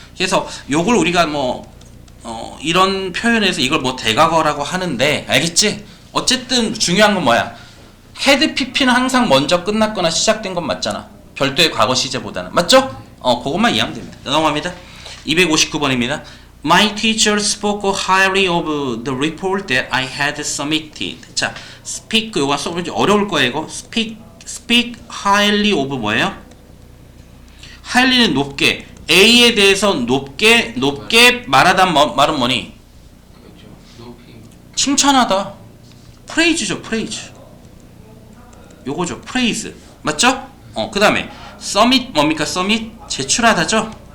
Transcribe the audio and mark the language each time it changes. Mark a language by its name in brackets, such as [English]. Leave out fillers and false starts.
[Korean] 그래서 요걸 우리가 이런 표현에서 이걸 뭐 대과거라고 하는데 알겠지? 어쨌든 중요한 건 뭐야? 헤드 PP는 항상 먼저 끝났거나 시작된 건 맞잖아. 별도의 과거 시제보다는 맞죠? 그것만 이해하면 됩니다. 넘어갑니다. 259번입니다. [English] My teacher spoke highly of the report that I had submitted. [Korean] 자, speak 요거 써보지 어려울 거예요. 이거 [English] speak highly of [Korean] 뭐예요? highly는 높게 A에 대해서 높게 말하단 말은 뭐니? 그렇죠. 높이. 칭찬하다. praise죠, praise. 요거죠, praise. 맞죠? 그 다음에 submit 뭡니까? submit 제출하다죠?